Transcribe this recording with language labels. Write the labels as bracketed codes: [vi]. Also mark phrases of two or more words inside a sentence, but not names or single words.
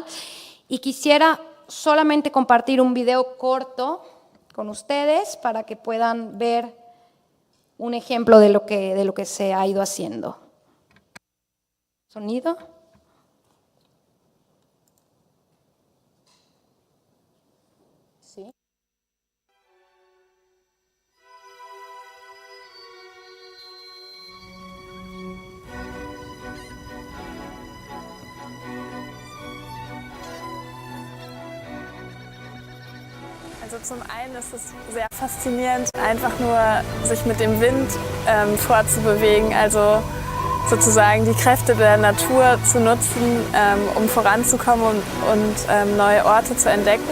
[es] Y quisiera solamente compartir un video corto con ustedes para que puedan ver un ejemplo de lo que se ha ido haciendo. ¿Sonido? Sí. [de] Also zum einen ist es sehr faszinierend, einfach nur sich mit dem Wind fortzubewegen, also sozusagen die Kräfte der Natur zu nutzen, um voranzukommen und neue Orte zu entdecken.